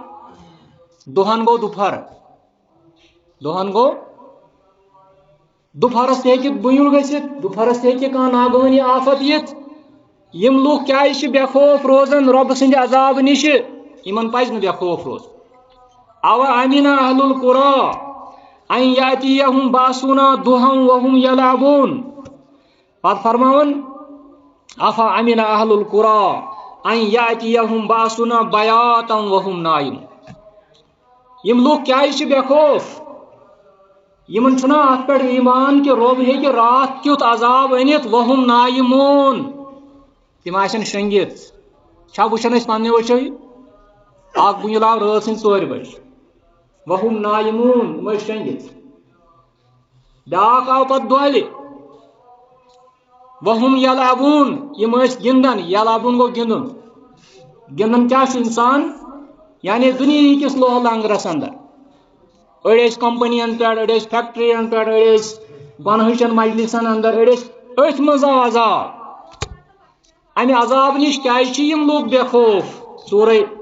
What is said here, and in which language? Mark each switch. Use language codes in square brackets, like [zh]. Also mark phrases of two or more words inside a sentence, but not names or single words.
[ks] دۄہن گوٚو دُپہر دۄہن گوٚو دوپہرس تہ ہیکہ بُنیُل گٔژھِتھ دوپہرس تہ ہیکہ کانٛہہ ناگوٲنی آفت یِتھ یم لوٗکھ کیازِ چھِ بے خوف روزان رۄبہٕ سٕنٛدِ عذاب نِش یمن پزِ نہٕ بے خوف روزُن [ar] اوا امِنَ اہل القرى ان یاتیہم باسونا ضحی وهم یلعبون [ks] پتہٕ فرماون [ar] افا امِنَ اہل القرى ان یاتیہم باسونا بیاتا وهم نائمون یم [ks] لوٗکھ کیازِ چھِ بے خوف یمن چھُنا اتھ پٮ۪ٹھ ایمان کہ رۄب ہیکہِ رات کیُتھ عذاب أنِتھ [ar] وهم نائمون [ks] تم آسن شنگِتھ چھا وٕچھان أسۍ پننہِ وٕچھو اکھ بُنیُل آو رٲژ سٕنٛدِ 4 بجہِ [ar] وهم نائمون [ks] یِم ٲسۍ شنگِتھ بیاکھ آو پتہٕ دۄہلہِ [ar] وهم یلعبون [ks] یِم ٲسۍ گِنٛدان یلعبون گوٚو گِنٛدُن گِنٛدان کیاہ چھُ انسان یعنی دُنیہِکِس کِس لوہ لنگرس اندر أڑۍ ٲسۍ کمپنین پٮ۪ٹھ أڑۍ ٲسۍ فیکٹرین پٮ۪ٹھ أڑۍ ٲسۍ گۄنہٕچن مجلسن اندر أڑۍ ٲسۍ أتھۍ منٛز آو عذاب امہِ عذاب نِش کیازِ چھِ یِم لوٗکھ بے خوف سورے